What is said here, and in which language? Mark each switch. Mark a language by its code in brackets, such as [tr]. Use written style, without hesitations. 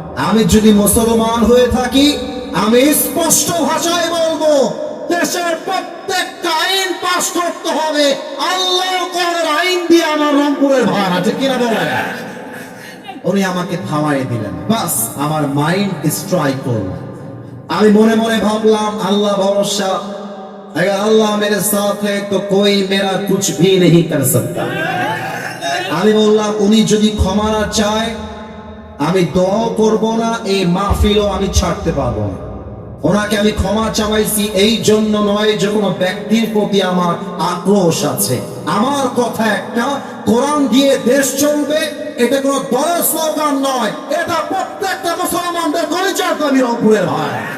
[bn] আমি যদি মুসলমান হয়ে থাকি, আমি স্পষ্ট ভাষায় বলবো, দেশের প্রত্যেকটা আইন পাস করতে হবে আল্লাহর কোরআনের আইন দিয়ে। আমার রংপুরের ভাই আছে কিনা বলেন? উনি আমাকে থামাই দিলেন, বাস আমার মাইন্ড স্ট্রাইক করল। আমি মনে মনে ভাবলাম, আল্লাহ ভরসা, [hi] अगर अल्लाह मेरे साथ है तो कोई मेरा कुछ भी नहीं कर सकता। [bn] আমি বললাম, উনি যদি ক্ষমা না চায় আমি দোয়া করব না, এই মাহফিলও আমি ছাড়তে পারবো না। ওনাকে আমি ক্ষমা চাইছি এই জন্য নয় যে কোনো ব্যক্তির প্রতি আমার আক্রোশ আছে। আমার কথা একটা, কোরআন দিয়ে দেশ চলবে, এটা কোনো দলের স্লোগান নয়, এটা প্রত্যেকটা মুসলমানদের কলিজার দাবি রংপুরের ভাই।